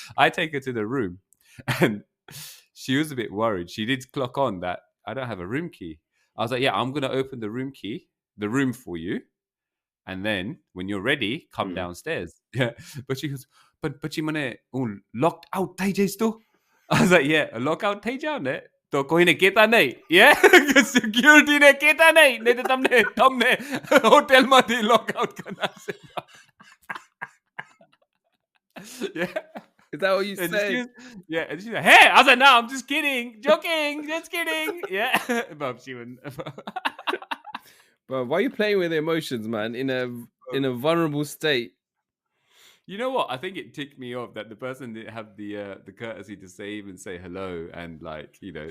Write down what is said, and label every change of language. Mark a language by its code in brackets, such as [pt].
[en] I take her to the room, and she was a bit worried. She did clock on that I don't have a room key. I was like, yeah, I'm gonna open the room for you. And then when you're ready, come downstairs. Yeah. But she goes, but you mane locked out [gu] thay to? [en] I was like, yeah, a lockout [gu] થઈ જાવ ને તો કોઈને કહેતા નહીં. [en] Yeah. [gu] Security ને કહેતા નહીં. નહીં તો તમને હોટેલમાંથી lockout કરાશે. [en] Yeah. Is that what you said? Yeah, and she's like, hey, I was like, no, I'm just kidding, joking, just kidding. Yeah. But she wouldn't. Bro, why are you playing with emotions, man? In a vulnerable state. You know what? I think it ticked me off that the person didn't have the courtesy to even say hello and like, you know.